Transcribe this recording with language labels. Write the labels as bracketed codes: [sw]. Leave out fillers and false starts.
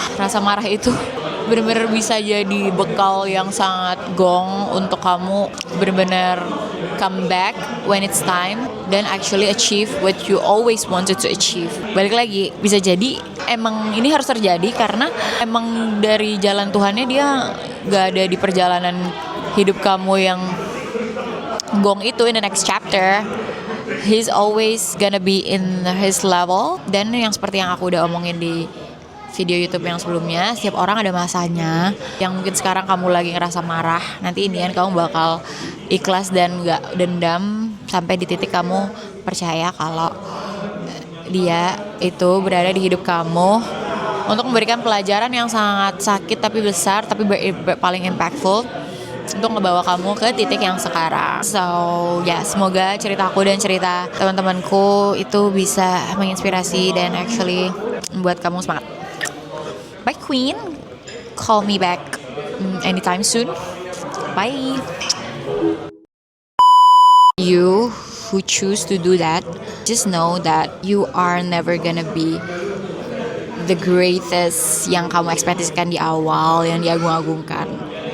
[id] Rasa marah itu benar-benar bisa jadi bekal yang sangat gong untuk kamu benar-benar [en] come back when it's time, then actually achieve what you always wanted to achieve. [id] Balik lagi, bisa jadi emang ini harus terjadi karena emang dari jalan Tuhannya dia gak ada di perjalanan hidup kamu yang gong itu [en] in the next chapter. He's always gonna be in his level. [id] Dan yang seperti yang aku udah omongin di video YouTube yang sebelumnya, setiap orang ada masanya. Yang mungkin sekarang kamu lagi ngerasa marah, nanti ini kamu bakal ikhlas dan gak dendam sampai di titik kamu percaya kalau dia itu berada di hidup kamu untuk memberikan pelajaran yang sangat sakit tapi besar, tapi paling impactful untuk ngebawa kamu ke titik yang sekarang. So ya, semoga ceritaku dan cerita teman-temanku itu bisa menginspirasi dan actually membuat kamu semangat. [en] Bye Queen, call me back anytime soon. Bye. You who choose to do that, just know that you are never gonna be the greatest [id] yang kamu ekspektasikan di awal, yang diagung-agungkan.